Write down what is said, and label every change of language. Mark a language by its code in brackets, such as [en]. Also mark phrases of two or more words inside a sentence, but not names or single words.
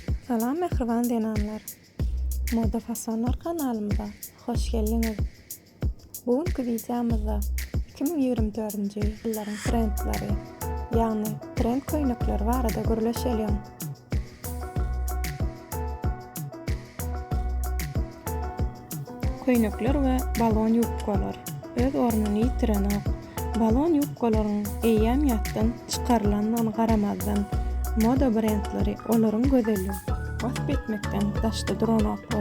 [tk] Salam mehriban denanlar. Moda fasonlar kanalımıza hoş geldiniz. Bugünkü videomuzda 2024-nji ýyllaryň trendleri, ýagny trend koýnekleri barada görleşelim. Koýnekler we balon ýupkalar öz ornuny ýitiren balon ýupkalaryň eýýämiýetden çykarylanyna garamazdan moda brendleri olaryň gözelligini wasp etmekden daşda duranoklar.